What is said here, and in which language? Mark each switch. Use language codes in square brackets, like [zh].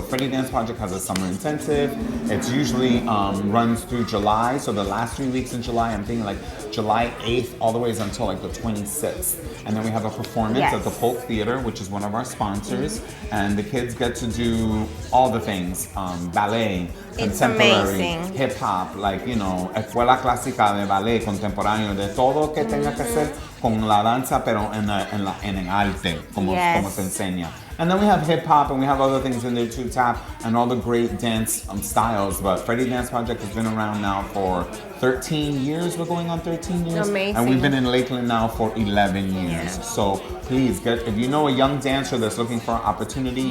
[en] So Freddie Dance Project has a summer intensive. It's usually runs through July, so the last 3 weeks in July, I'm thinking like July 8th all the way until like the 26th. And then we have a performance Yes. at the Polk Theater, which is one of our sponsors, and the kids get to do all the things, ballet, It's contemporary, amazing. [es] hip hop, [en] like, you know, [es] escuela clásica de ballet contemporáneo, de todo que tenga que ser con la danza, pero en el arte, como [en] Yes. [es] se enseña. [en] And then we have hip hop and we have other things in there too, tap, and all the great dance styles. But Freddie Dance Project has been around now for 13 years. We're going on 13 years. Amazing. And we've been in Lakeland now for 11 years. Yeah. So please, if you know a young dancer that's looking for an opportunity, you